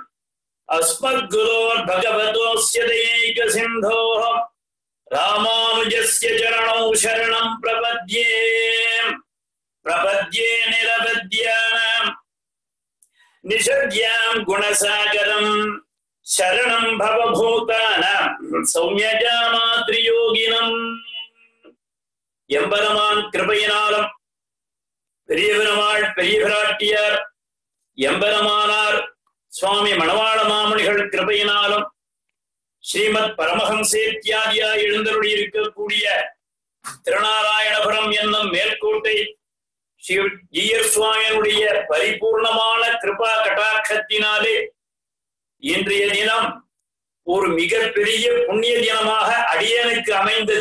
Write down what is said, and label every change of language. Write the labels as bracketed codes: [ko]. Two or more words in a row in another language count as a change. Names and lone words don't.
[sa] अस्मद्गुरोर्भगवतोऽस्य दयैकसिन्धोः रामानुजस्य चरणौ शरणं प्रपद्ये प्रपद्ये निरवद्यानां निषद्यां गुणसागरं शरणं भवभूतानां [ta] सौम्यजामात्रियोगिनम् எம்பெருமான் கிருபையினாலும் பெரிய பெருமாள் பெரிய பிராட்டியார் எம்பெருமானார் சுவாமி மணவாள மாமுனிகள் கிருபையினாலும் ஸ்ரீமத் பரமஹம்சேத்யாதியாய் எழுந்தருளி இருக்கக்கூடிய திருநாராயணபுரம் என்னும் மேல்கோட்டை ஸ்ரீ ஜீயர் சுவாமியினுடைய பரிபூர்ணமான கிருபா கடாட்சத்தினாலே இன்றைய தினம் ஒரு மிகப்பெரிய புண்ணிய தினமாக அடியனுக்கு அமைந்தது.